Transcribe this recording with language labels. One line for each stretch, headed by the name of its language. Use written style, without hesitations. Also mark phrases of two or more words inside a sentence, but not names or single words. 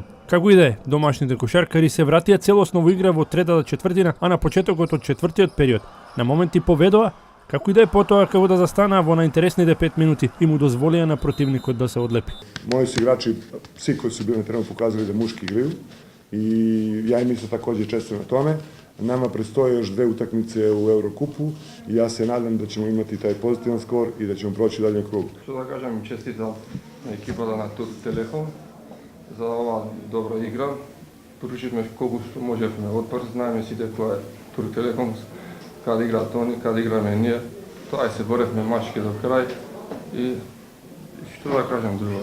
Macedonian: Како и да е, домашните кошаркари се вратија целосно во игра во третата четвртина, а на почетокот од четвртиот период на моменти поведоа, како и да е потоа како да застанаа во најинтересните 5 минути и му дозволија на противникот да се одлепи.
Serbian: Мои си играчи, сви кои се били на терен показали да мушки игрaju и ја им се такоđe честитам на томе. Nama predstoje još 2 utakmice u Eurokupu i ja se nadam da ćemo imati taj pozitivan skor i da ćemo proći dalje krug. Što da kažem, čestitam
Macedonian: екипата на Турк Телеком за ова добра игра. Поручивме колку што можевме отпор, знаеме сите кој е Турк Телеком, каде играат они, каде играме ние. Тоа се боревме мачки до крај и што да кажем друго.